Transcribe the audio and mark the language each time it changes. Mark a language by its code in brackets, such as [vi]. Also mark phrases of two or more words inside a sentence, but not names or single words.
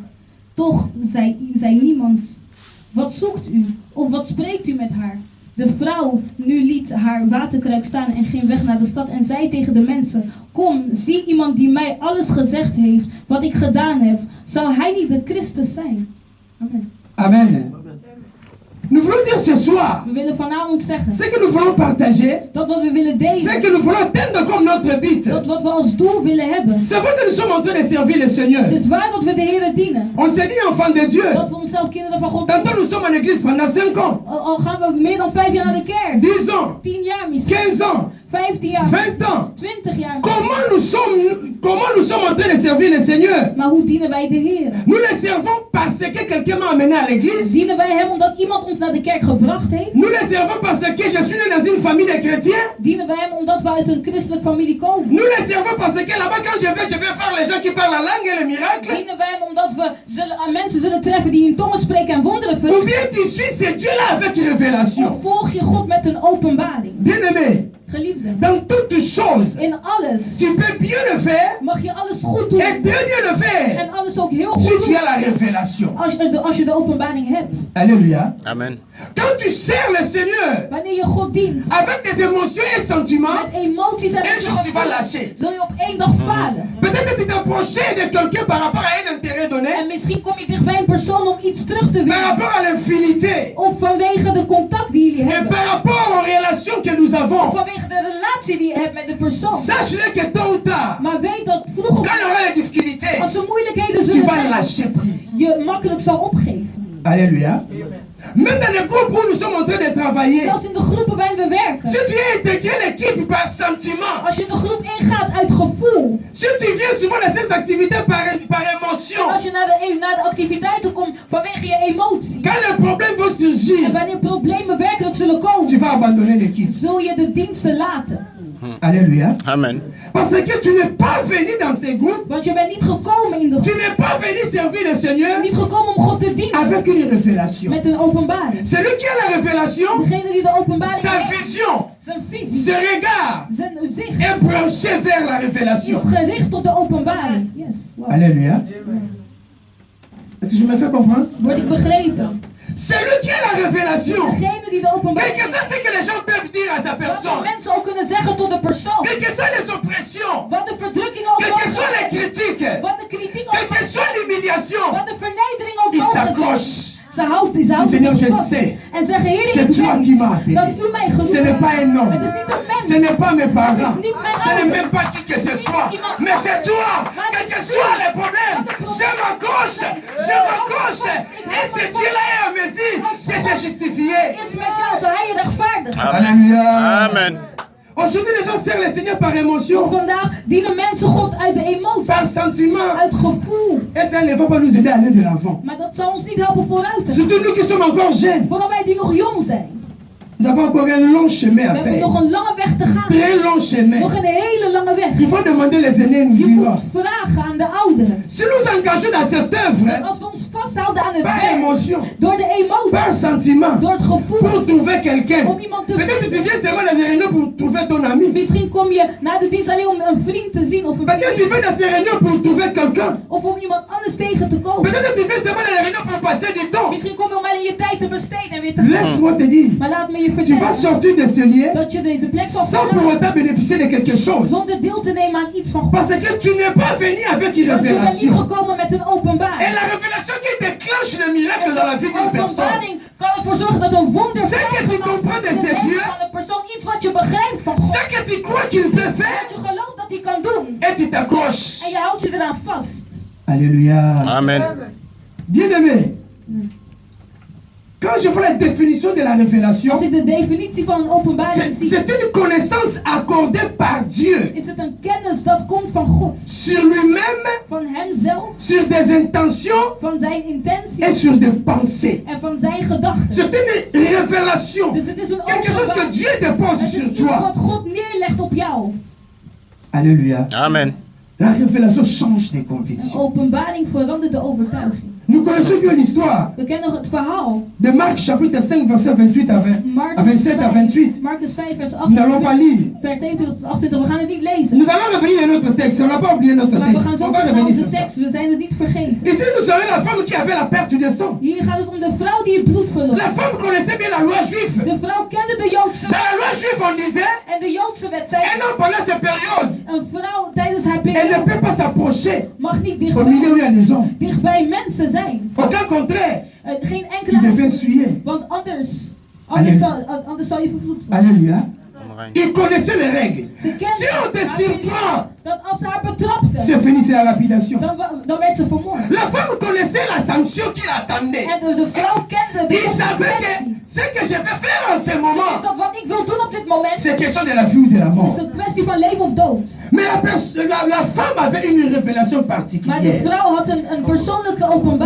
[nl] Toch zei niemand, wat zoekt u of wat spreekt u met haar? De vrouw nu liet haar waterkruik staan en ging weg naar de stad en zei tegen de mensen, kom, zie iemand die mij alles gezegd heeft wat ik gedaan heb. Zou hij niet de Christus zijn? Amen. Amen. [fr] Nous voulons dire ce soir, [nl] We willen vanavond zeggen, [fr] ce que nous voulons partager, [nl] dat wat we willen [fr] ce [nl] delen, [fr] que nous voulons atteindre comme notre but. [nl] dat wat we als doel willen hebben. [fr] C'est vrai que nous sommes en train de servir le Seigneur. [nl] Het is waar dat we de Heer dienen. [fr] On s'est dit enfant de Dieu. [nl] Dat we onszelf kinderen van God [fr] Tantôt [nl] noemen. [fr] nous sommes en église pendant 5 ans, [nl] Al gaan we meer dan 5 jaar naar de kerk. [fr] 10 ans, [nl] 10 jaar misschien. [fr] 15 ans, [nl] 15 jaar, [fr] 20 ans. [nl] 20 jaar. [fr] Comment nous sommes en train de servir le Seigneur? [nl] Maar hoe dienen wij de Heer? [fr] Nous le servons parce que quelqu'un m'a amené à l'église. [nl] Dienen wij hem omdat iemand ons naar de kerk gebracht heeft? [fr] Nous le servons parce que je suis né dans une famille de chrétiens. [nl] Dienen wij hem omdat we uit een christelijke familie komen? [fr] Nous le servons parce que là-bas quand je vais faire les gens qui parlent la langue et les miracles. [nl] Dienen wij hem omdat we mensen zullen treffen die in tongen spreken en wonderen [fr] Ou [nl] verrichten? [fr] bien tu suis ce Dieu-là avec révélation. [nl] Of volg je God met een openbaring? [fr] Bien-aimé, [nl] Geliefde, [fr] dans toutes choses, [nl] in alles [fr] tu peux bien le faire [nl] mag je alles goed doen [fr] et très bien le faire [nl] en alles ook heel [fr] si [nl] goed [fr] tu [nl] doen [fr] as la révélation. [nl] als je de openbaring hebt. [fr] Alléluia. Amen. Quand tu sers le Seigneur [nl] Wanneer je God dient [fr] avec tes émotions et sentiments, [nl] met emoties en [fr] un jour tu vas [nl] gevoelens, [fr] lâcher. [nl] zul je op één dag falen. [fr] Peut-être que tu t'approchais de quelqu'un par rapport à un intérêt donné, [nl] En misschien kom je dicht bij een persoon om iets terug te [fr] par [nl] winnen. [fr] rapport à l'infinité [nl] Of vanwege de contact die jullie [fr] et [nl] hebben. [fr] par rapport aux relations que nous [nl] Of [fr] avons. [nl] vanwege de relatie die je hebt met de persoon. [fr] Sache que tôt ou tard, [nl] Maar weet dat vroeg [fr] quand [nl] of [fr] il y aura des difficultés, [nl] als er moeilijkheden [fr] tu [nl] zullen [fr] vas [nl] zijn, [fr] lâcher prise. [nl] je makkelijk zal opgeven. [fr] Alléluia. Même dans les groupes où nous sommes en train de travailler, [nl] Zelfs in de groepen waarin we werken. [fr] si tu as intégré l'équipe par sentiment, [nl] Als je de groep ingaat uit gevoel. [fr] si tu viens souvent dans ces activités par émotion, [nl] En als je naar de activiteiten komt vanwege je emotie. [fr] quand les problèmes vont [nl] En [fr] surgir, [nl] wanneer problemen werkelijk zullen komen, [fr] tu vas abandonner l'équipe. [nl] zul je de diensten laten. [fr] Alléluia. Amen. Parce que tu n'es pas venu dans ces groupes, [nl] Want je bent niet gekomen in de [fr] tu [nl] groep. [fr] n'es pas venu servir le Seigneur [nl] Niet gekomen om God te dienen. [fr] avec une révélation. [nl] Met een openbaring. [fr] Celui qui a la révélation, [nl] Degene die de openbaring [fr] sa [nl] heeft, [fr] vision, [nl] zijn visie, [fr] ce regard [nl] zijn zicht [fr] est branché vers la [nl] is [fr] révélation. [nl] gericht tot de openbaring. [fr] Yes. Wow. Alléluia. Est-ce que je me fais comprendre? [nl] Word ik begrepen? [fr] Celui qui a la révélation, [nl] Degene die de openbaring [fr] quelque chose c'est que les gens peuvent dire à sa [nl] wat [fr] personne, [nl] de mensen ook kunnen zeggen tot de persoon. [fr] quelles que soient les oppressions, [nl] Wat de verdrukkingen ook [fr] quelles que [nl] mogen [fr] soient les [nl] zijn. [fr] critiques, [nl] Wat de kritiek ook [fr] quelle que [nl] mogen [fr] soit [nl] zijn. [fr] l'humiliation, [nl] Wat de vernedering ook [fr] il [nl] mogen zijn. [fr] s'accroche. [nl] Ze houdt [fr] Seigneur, je [nl] zich vast. [fr] sais, [nl] En zeggen, Heer, [fr] c'est [nl] ik [fr] toi [nl] weet [fr] qui m'as appelé. [nl] dat u mij genoemd [fr] Ce n'est pas un homme, [nl] Het is niet een mens. [fr] ce n'est pas mes parents, [nl] Het is niet mijn [fr] ce n'est [nl] ouders. [fr] même pas qui que ce soit, mais c'est toi, quel que soit les problèmes, je m'accroche, et ce Dieu-là est en mesure de te justifier. [nl] Is met jou, zal hij je rechtvaardigen. [fr] Alléluia. Amen. Aujourd'hui, les gens servent le Seigneur par [nl] Want [fr] émotion, [nl] vandaag dienen mensen God uit de emotie, [fr] par sentiment, [nl] uit gevoel. [fr] et ça ne va pas nous aider à aller de l'avant. [nl] Maar dat zal ons niet helpen vooruit te gaan. [fr] Surtout nous qui sommes encore jeunes, [nl] Vooral wij die nog jong zijn. [fr] nous avons encore un long chemin à [nl] We hebben [fr] faire, [nl] nog een lange weg te gaan. [fr] très long chemin. [nl] Nog een hele lange weg. [fr] Il faut demander les aînés, nous [nl] Je [fr] dirons. [nl] moet vragen aan de ouderen. [fr] Si nous engageons dans cette œuvre, [nl] Als we ons vasthouden aan het [fr] par [nl] werk, [fr] émotion, [nl] door de emotie, [fr] par sentiment, [nl] door het gevoel, [fr] pour trouver quelqu'un. [nl] om iemand te [fr] Peut-être que tu [nl] vinden. [fr] viens seulement dans ces réunions pour trouver ton ami. [nl] Misschien kom je naar de dienst alleen om een vriend te zien of een [fr] Peut-être que tu [nl] vriendin. [fr] viens dans ces réunions pour trouver quelqu'un. [nl] Of om iemand anders tegen te komen. [fr] Peut-être que tu viens seulement dans les réunions pour passer du temps. [nl] Misschien kom je om alleen je tijd te besteden en weer te gaan. [fr] Laisse-moi te dire, [nl] Maar laat me je [fr] tu vas [nl] vertellen [fr] sortir de ce lieu [nl] dat je deze plek zal [fr] sans pour [nl] verlaten [fr] autant bénéficier de quelque chose. [nl] zonder deel te nemen aan iets van God. [fr] Parce que tu n'es pas venu avec une [nl] Want je bent niet [fr] révélation. [nl] gekomen met een [fr] Et [nl] openbaring. [fr] la révélation qui déclenche le miracle dans la vie d'une personne, [nl] Openbaring kan ervoor zorgen dat een wonder [fr] Ce que tu comprends de ces dieux, [nl] van een persoon, iets wat je begrijpt van God. [fr] ce que tu crois qu'il peut faire, [nl] Dat je gelooft dat hij kan doen. [fr] et tu t'accroches. [nl] En je houdt je eraan vast. [fr] Alléluia. Amen. Bien-aimé, quand je vois la définition de la révélation, [nl] Als ik de definitie van een openbaring zie, [fr] c'est une connaissance accordée par Dieu [nl] is het een kennis dat komt van God. [fr] sur lui-même, [nl] Van hemzelf, [fr] sur des intentions [nl] van zijn [fr] et [nl] intenties [fr] sur des pensées. [nl] en van zijn gedachten. [fr] C'est une révélation, [nl] Dus het is een [fr] quelque chose que [nl] openbaring. [fr] Dieu dépose [nl] Het is [fr] sur [nl] iets [fr] toi. [nl] wat God neerlegt op jou. [fr] Alléluia. Amen. La révélation change des [nl] Een [fr] convictions. [nl] openbaring verandert de overtuiging. [fr] Nous connaissons bien l'histoire [nl] We kennen het verhaal. [fr] de Marc chapitre 5 verset 28 à 27 à 28. [nl] Marcus 5 vers [fr] Nous n'allons pas [nl] 28, [fr] lire. [nl] vers 27 tot 28. We gaan het niet lezen. [fr] Nous allons revenir à notre texte. On n'a pas oublié notre [nl] Maar we gaan [fr] texte. [nl] zo [fr] On va [nl] naar [fr] revenir [nl] onze [fr] sur ça. [nl] tekst. We zijn het niet vergeten. [fr] Ici, nous avons la femme qui avait la perte du sang. [nl] Hier gaat het om de vrouw die het bloed verloor. [fr] La femme connaissait bien la loi juive. [nl] De vrouw kende de Joodse [fr] Dans [nl] wet. [fr] la loi juive, on disait, [nl] En de Joodse wet zei, [fr] un homme pendant cette période, [nl] een vrouw tijdens haar [fr] elle ne [nl] periode [fr] peut pas s'approcher [nl] mag niet [fr] au milieu où il y a les hommes. [nl] dichtbij mensen zijn. [fr] Au cas contraire, [nl] Geen [fr] tu [nl] enkele [fr] deviens souillé. [nl] want anders [fr] Alléluia. [nl] zal je vervloekt worden. [fr] Alléluia. Amen. Il connaissait les règles. [nl] Ze kende [fr] Si on te [nl] haar [fr] surprend, [nl] periode, dat als ze haar betrapte, [fr] c'est fini, c'est la lapidation. [nl] dan werd ze vermoord. [fr] La femme connaissait la sanction qui l'attendait. [nl] En de vrouw kende de [fr] Il savait que [nl] consequentie. [fr] Ce que je vais faire en ce [nl] Zo is [fr] moment, [nl] dat wat ik wil doen op dit moment. [fr] c'est question de la vie ou de la [nl] Het [fr] mort. [nl] is een kwestie van leven of dood. [fr] Mais la femme avait une révélation [nl] Maar de [fr] particulière. [nl] vrouw had een persoonlijke openbaring.